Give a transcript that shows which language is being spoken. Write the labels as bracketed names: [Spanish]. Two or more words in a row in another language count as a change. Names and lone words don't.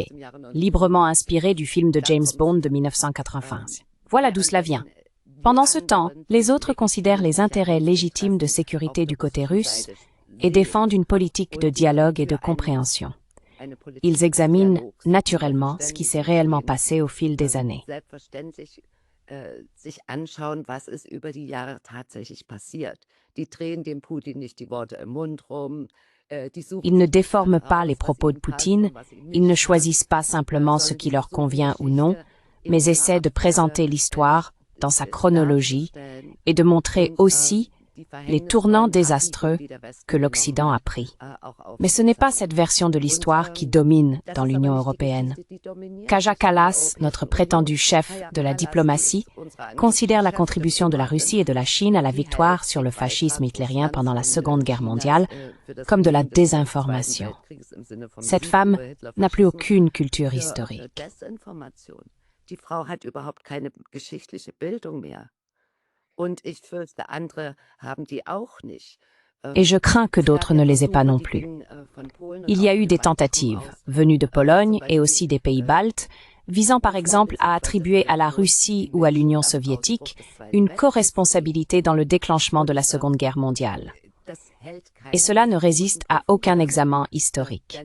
[French] Librement inspiré du film de James Bond de 1995. Voilà d'où cela vient. Pendant ce temps, les autres considèrent les intérêts légitimes de sécurité du côté russe et défendent une politique de dialogue et de compréhension. Ils examinent naturellement ce qui s'est réellement passé au fil des années. [German] Sich anschauen, was ist über die Jahre tatsächlich passiert. Die drehen dem Putin nicht die Worte im Mund rum. [French] Ils ne déforment pas les propos de Poutine, ils ne choisissent pas simplement ce qui leur convient ou non, mais essaient de présenter l'histoire dans sa chronologie et de montrer aussi les tournants désastreux que l'Occident a pris. Mais ce n'est pas cette version de l'histoire qui domine dans l'Union européenne. Kaja Kallas, notre prétendu chef de la diplomatie, considère la contribution de la Russie et de la Chine à la victoire sur le fascisme hitlérien pendant la Seconde Guerre mondiale comme de la désinformation. Cette femme n'a plus aucune culture historique. [German] Die Frau hat überhaupt keine geschichtliche Bildung mehr. Und ich fürchte, andere haben die auch nicht. [French] Et je crains que d'autres ne les aient pas non plus. Il y a eu des tentatives, venues de Pologne et aussi des pays baltes, visant par exemple à attribuer à la Russie ou à l'Union soviétique une co-responsabilité dans le déclenchement de la Seconde Guerre mondiale. Et cela ne résiste à aucun examen historique.